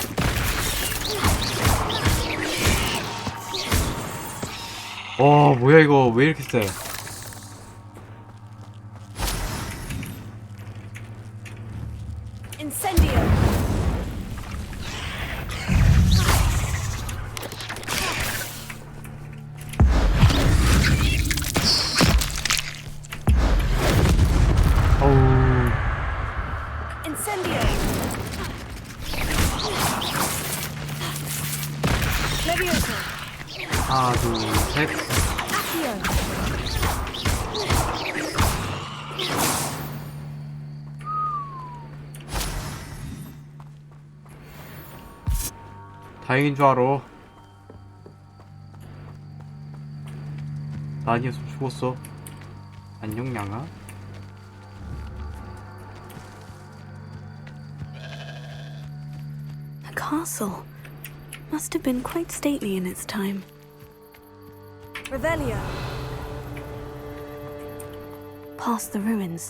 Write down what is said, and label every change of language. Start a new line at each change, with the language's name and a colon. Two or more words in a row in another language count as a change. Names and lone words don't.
Korean: 와, 뭐야 이거 왜 이렇게 세? Incendio. Incendio. Leviosa. 하나, 둘, 셋. Accio. 다행인 줄 알아. 나 아니었으면 죽었어. 안녕 양아.
English: castle. Must have been quite stately in its time.
Korean: Revelio.
English: Past the ruins.